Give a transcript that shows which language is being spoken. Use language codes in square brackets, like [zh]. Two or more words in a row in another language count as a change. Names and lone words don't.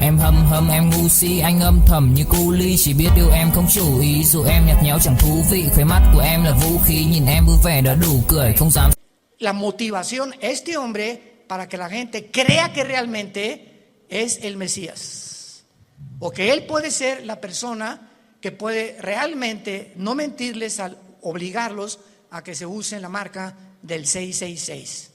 [vi] Em hâm em ngu si, anh âm thầm như cu ly, chỉ biết yêu em không chủ ý, dù em nhạt nhẽo chẳng thú vị, khóe mắt của em là vũ khí, nhìn em vui vẻ đã đủ cười, không dám. [es] La motivación, este hombre, para que la gente crea que realmente es el Mesías, o que él puede ser la persona que puede realmente no mentirles al obligarlos a que se usen la marca del 666.